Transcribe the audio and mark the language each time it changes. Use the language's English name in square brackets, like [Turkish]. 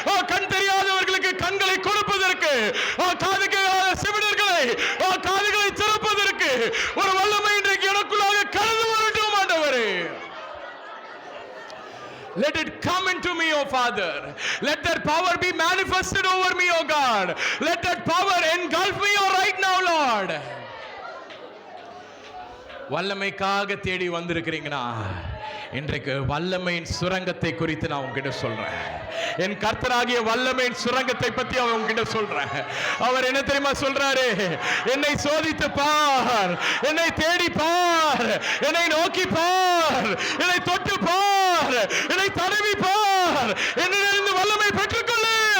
[Tamil] கண் தெரியாதவர்களுக்கு கண்களை கொடுப்பதற்கு, காது கேளாத செவிடர்களை காதுகளை திறப்பதற்கு ஒரு வல்லமை இன்றைக்கு எனக்குள்ளாக கடந்து வரட்டும் ஆண்டவரே. [English] Let it come into me, O Father. Let that power be manifested over me, O God. Let that power engulf me right now, Lord. [Tamil] வல்லமைக்காக தேடி வந்திருக்கிறீங்கன்னா, இன்றைக்கு வல்லமையின் சுரங்கத்தை குறித்து நான் உங்ககிட்ட சொல்றேன். என் கர்த்தராகிய வல்லமையின் சுரங்கத்தை பத்தி அவன் உங்ககிட்ட சொல்றேன். அவர் என்ன தெரியுமா சொல்றாரு? என்னை சோதித்து பார், என்னை தேடி பார், என்னை நோக்கி பார், என்னை தொட்டு பார், என்னை தடவி பார், என்னிலிருந்து வல்லமை பெற்றுக்கொள்ளு.